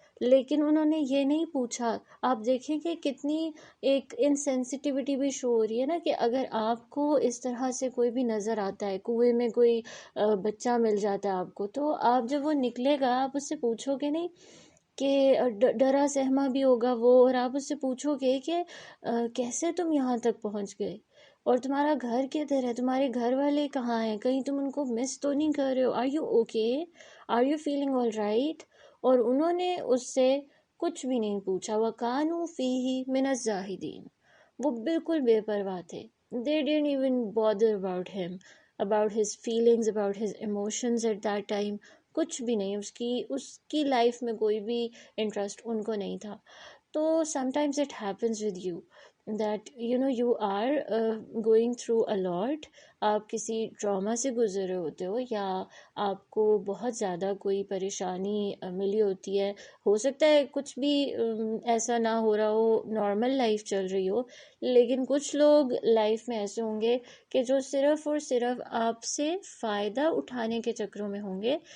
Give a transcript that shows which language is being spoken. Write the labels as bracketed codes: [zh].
[ur] لیکن انہوں نے یہ نہیں پوچھا. آپ دیکھیں کہ کتنی ایک انسینسٹیوٹی بھی شو ہو رہی ہے نا، کہ اگر آپ کو اس طرح سے کوئی بھی نظر آتا ہے، کنویں میں کوئی بچہ مل جاتا ہے آپ کو، تو آپ جب وہ نکلے گا آپ اس سے پوچھو گے نہیں کہ ڈرا سہما بھی ہوگا وہ، اور آپ اس سے پوچھو گے کہ کیسے تم یہاں تک پہنچ گئے، اور تمہارا گھر کدھر ہے، تمہارے گھر والے کہاں ہیں، کہیں تم ان کو مس تو نہیں کر رہے ہو، [en] Are you okay, are you feeling all right. [ur] اور انہوں نے اس سے کچھ بھی نہیں پوچھا. [ar] وَكَانُوا فِيهِ مِنَ الزَّاهِدِينَ. [ur] وہ بالکل بے پرواہ تھے. [en] They didn't even bother about him, about his feelings, about his emotions at that time. [ur] کچھ بھی نہیں، اس کی لائف میں کوئی بھی انٹرسٹ ان کو نہیں تھا. تو [en] sometimes it happens with you that you are going through a lot. [ur] آپ کسی ٹراما سے گزر رہے ہوتے ہو، یا آپ کو بہت زیادہ کوئی پریشانی ملی ہوتی ہے. ہو سکتا ہے کچھ بھی ایسا نہ ہو رہا ہو، نارمل لائف چل رہی ہو، لیکن کچھ لوگ لائف میں ایسے ہوں گے کہ جو صرف اور صرف آپ سے فائدہ اٹھانے کے چکروں میں ہوں گے.